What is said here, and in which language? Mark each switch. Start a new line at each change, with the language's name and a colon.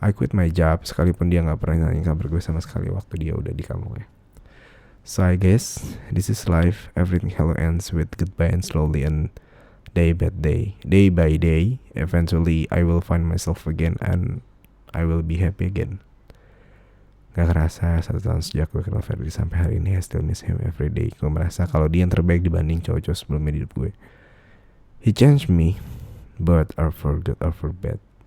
English: I quit my job,
Indonesian: sekalipun dia gak pernah nanya kabar gue sama sekali waktu dia udah di kampungnya.
English: So I guess this is life. Everything hello ends with goodbye, and slowly and day by day, eventually I will find myself again and I will be happy again.
Indonesian: Gak kerasa 1 tahun sejak gue kenal Ferdi sampai hari ini,
English: I still miss him every day.
Indonesian: Gue merasa kalau dia yang terbaik dibanding cowok-cowok sebelumnya di hidup gue.
English: He changed me, but are for good or for bad.